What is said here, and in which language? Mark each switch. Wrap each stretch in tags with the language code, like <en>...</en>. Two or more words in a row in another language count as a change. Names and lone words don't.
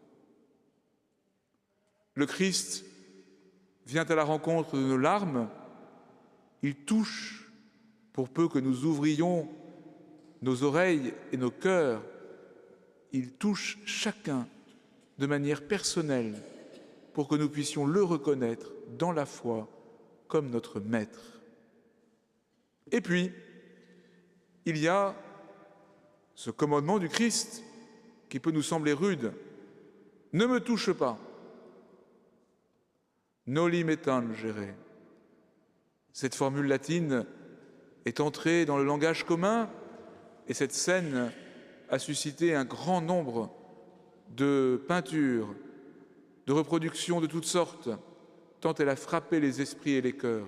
<fr>Le Christ vient à la rencontre de nos larmes, il touche, pour peu que nous ouvrions nos oreilles et nos cœurs, il touche chacun de manière personnelle pour que nous puissions le reconnaître dans la foi comme notre Maître. Et puis, il y a ce commandement du Christ qui peut nous sembler rude. Ne me touche pas.</fr> <la>Noli me tangere.</la> <fr>Cette formule latine est entrée dans le langage commun et cette scène a suscité un grand nombre de peintures, de reproductions de toutes sortes, tant elle a frappé les esprits et les cœurs.</fr>